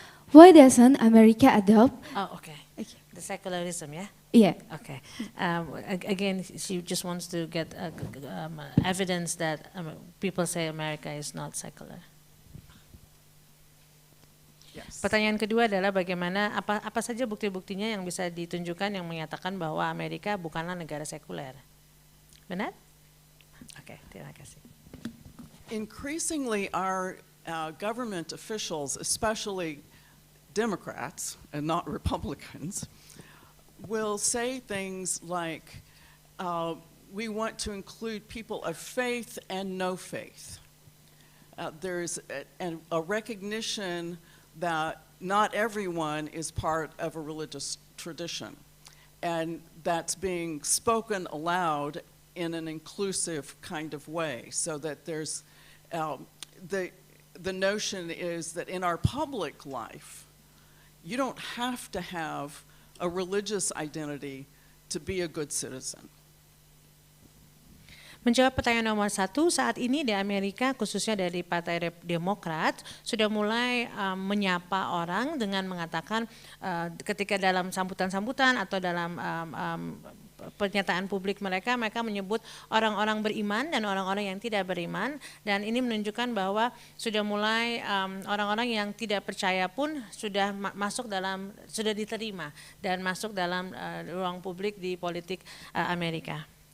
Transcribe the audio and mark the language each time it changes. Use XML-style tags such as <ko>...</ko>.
<en>Why doesn't America adopt? Oh, okay. The secularism, yeah? Yeah. Okay. Again, she just wants to get evidence that people say America is not secular. Yes.</en> <id>Pertanyaan kedua adalah bagaimana, apa saja bukti-buktinya yang bisa ditunjukkan yang menyatakan bahwa Amerika bukanlah negara sekuler. Benar? Oke, terima kasih.</id> <en>Increasingly, our government officials, especially Democrats and not Republicans, will say things like, we want to include people of faith and no faith. There's a recognition that not everyone is part of a religious tradition, and that's being spoken aloud in an inclusive kind of way, so that there's, the notion is that in our public life, you don't have to have a religious identity to be a good citizen.</en> <id>Menjawab pertanyaan nomor 1, saat ini di Amerika khususnya dari Partai Demokrat sudah mulai menyapa orang dengan mengatakan ketika dalam sambutan-sambutan atau dalam pernyataan publik mereka menyebut orang-orang beriman dan orang-orang yang tidak beriman, dan ini menunjukkan bahwa sudah mulai orang-orang yang tidak percaya pun sudah sudah diterima dan masuk dalam ruang publik di politik Amerika.</id>